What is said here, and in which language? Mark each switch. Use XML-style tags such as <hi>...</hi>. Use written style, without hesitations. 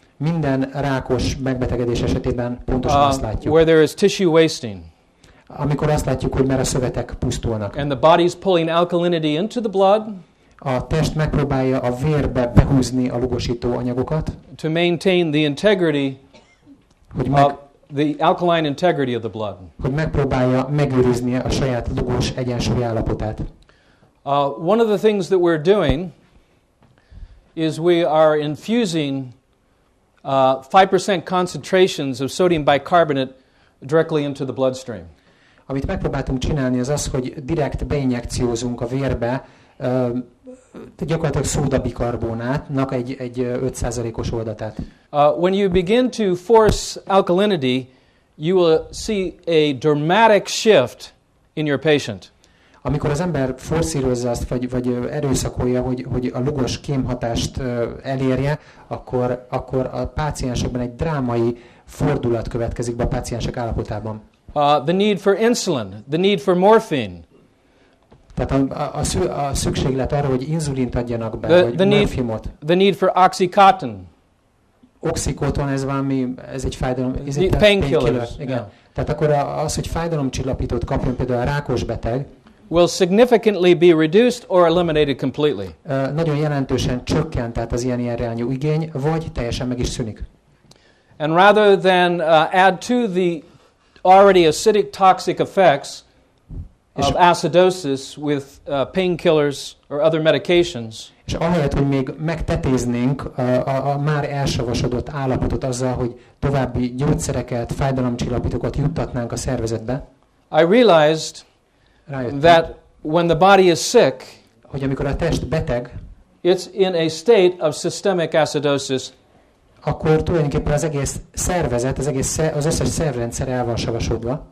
<hu>Minden rákos megbetegedés esetében pontosan azt látjuk.</hu> <en>Where there is tissue wasting.</en> <hu>Amikor azt látjuk, hogy már a szövetek pusztulnak.</hu> <en>And the body is pulling alkalinity into the blood.</en> <hu>A test megpróbálja a vérbe behúzni a lugosító anyagokat.</hu> <en>To maintain the integrity of the alkaline integrity of the blood.</en> <hu>Hogy megpróbálja megőrizni a saját lugos egyensúly állapotát.</hu> <en>One of the things that we're doing is we are infusing 5% concentrations of sodium bicarbonate directly into the bloodstream.</en> <hu>Amit megpróbáltunk csinálni az az, hogy direkt beinjekciózunk a vérbe gyakorlatilag szódabikarbonátnak egy 5%-os oldatát.</hu> <en>When you begin to force alkalinity, you will see a dramatic shift in your patient.</en> <hu>Amikor az ember forszírozza azt, vagy erőszakolja, hogy a lugos kémhatást elérje, akkor a páciensekben egy drámai fordulat következik be a páciensek állapotában.</hu> <en>The need for insulin, the need for morphine.</en> <hu>Tehát a szükséglet arra, hogy inzulint adjanak be, vagy morfimot.</hu> <en>The need for oxycontin.</en> <hu>Oxycontin, ez egy fájdalom.</hu> <en>Painkillers.</en> <hu>Igen.</hu> <en>Yeah.</en> <hu>Tehát akkor az, hogy fájdalomcsillapítót kapjon például a rákos beteg,</hu> <en>will significantly be reduced or eliminated completely.</en> <hu>Nagyon jelentősen csökkent tehát az ilyen irányú igény, vagy teljesen meg is szűnik.</hu> <en>And rather than add to the already acidic toxic effects of acidosis with painkillers or other medications,</en> <hu>és ahelyett, hogy még megtetéznénk a már elsavasodott állapotot azzal, hogy további gyógyszereket, fájdalomcsillapítókat juttatnánk a szervezetbe,</hu> <en>I realized that when the body is sick,</en> <hu>hogy amikor a test beteg,</hu> <en>it's in a state of systemic acidosis,</en> <hu>akkor tulajdonképpen az egész szervezet, az összes szervrendszer el van savasodva.</hu>